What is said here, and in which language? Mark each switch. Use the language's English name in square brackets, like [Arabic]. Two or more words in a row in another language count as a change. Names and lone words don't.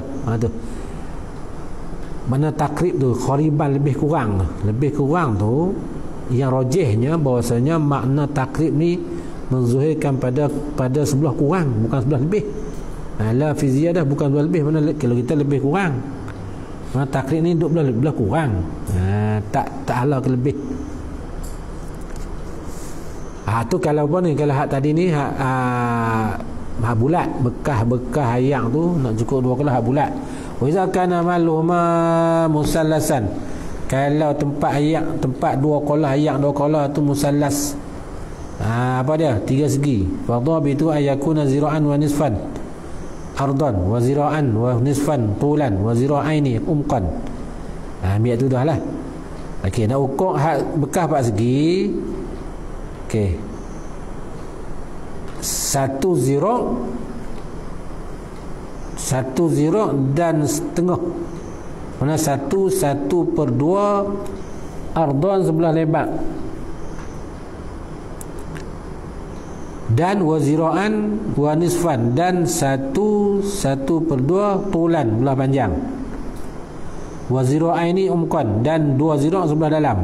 [Malay] Tu mana takrib tu qariban, lebih kurang tu, yang rajihnya bahwasanya makna takrib ni menzuhirkan pada sebelah kurang, bukan sebelah lebih. [Arabic] لا في زيادة, [Malay] bukan sebelah lebih. Mana kalau kita lebih kurang, mana takrib ni duduk belah kurang, tak ala ke lebih. Tu kalau apa ni, kalau hak tadi ni hak bulat, bekah ayam tu nak cukup 2 kelah hak bulat. [Arabic] وإذا كان ماؤهما مثلثا, [Malay] kalau tempat 2 kolah ayam 2 kolah tu musallas, apa dia, 3 segi. [Arabic] فضابطه أن يكون ذراعا ونصفا عرضا وذراعا ونصفا طولا وذراعين عمقا. [Malay] Ambil tu dah lah. Okey, nak ukur hak bekah 4 segi. Okey, 1 zira' dan setengah, mana 1/2 ardan, sebelah lebar, dan [Arabic] وذراعا ونصفا, [Malay] dan 1/2 tulan, belah panjang, [Arabic] وذراعين عمقا, [Malay] dan 2 zira' sebelah dalam.